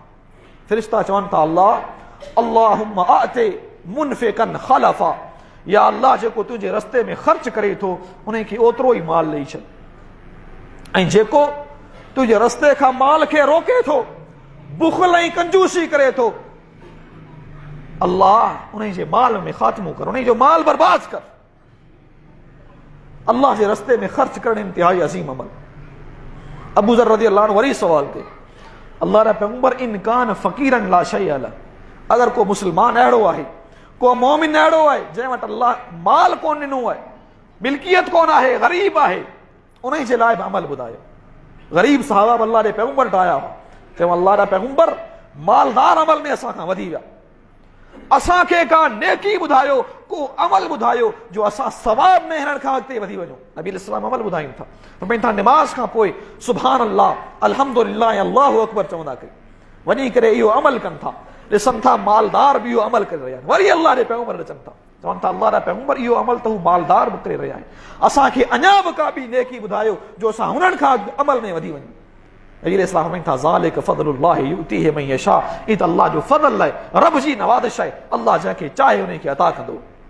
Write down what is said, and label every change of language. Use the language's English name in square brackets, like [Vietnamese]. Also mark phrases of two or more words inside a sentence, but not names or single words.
[Sindhi] फ़रिश्ता चवनि था, अल्लाह [Arabic] اللهم أعط منفقا خلفا, [Sindhi] या अल्लाह जेको तुंहिंजे रस्ते में ख़र्च करे थो उनखे ओतिरो ई माल ॾेई छॾ, ऐं जेको तुंहिंजे रस्ते खां माल खे रोके थो, बुख़ल ऐं कंजूसी करे थो, अल्लाह उन जे माल में ख़ात्मो कर, उन जो माल बर्बाद कर। अल्लाह जे रस्ते में ख़र्च करणु इंतिहाई अज़ीम अमल। अबू ज़र [Arabic] رضي الله عنه [Sindhi] वरी सवाल कयो, अल्लाह जा पैगंबर [Arabic] إن كان فقيرا لا شيء على. [Sindhi] अगर को मुस्लमान अहिड़ो आहे, को मोमिन अहिड़ो आहे जंहिं वटि अल्लाह माल कोन ॾिनो आहे, मिल्कियत कोन आहे, ग़रीब आहे, उन जे लाइ बि अमल ॿुधायो। ग़रीब सहाबा अल्लाह जे पैगंबर वटि आया हुआ, चयो अल्लाह जा पैगंबर मालदार अमल में असां खां वधी विया, असांखे का नेकी ॿुधायो, को अमल ॿुधायो जो असां सवाब में हिननि खां अॻिते वधी वञूं। नबी इस्लाम अमल ॿुधाइनि था, फरमाइनि था निमाज़ खां पोइ [Arabic] سبحان الله الحمد لله الله أكبر [Sindhi] चवंदा कयो, वञी करे इहो अमल कनि था। ॾिसनि था मालदार बि इहो अमल करे रहिया आहिनि। वरी अल्लाह जे पैगंबर अचनि था, चवनि था अल्लाह जा पैगंबर इहो अमल त हू मालदार बि करे रहिया आहिनि, असांखे अञा बि का ॿी नेकी ॿुधायो जो असां हुननि खां अमल में वधी वञूं। नबी इस्लाम फरमाइनि था [Arabic] ذلك فضل الله يؤتيه من يشاء, [Sindhi] ई त अल्लाह जो फज़ल आहे, रब जी नवाज़िश आहे, अल्लाह जंहिंखे चाहे उन खे अता कंदो।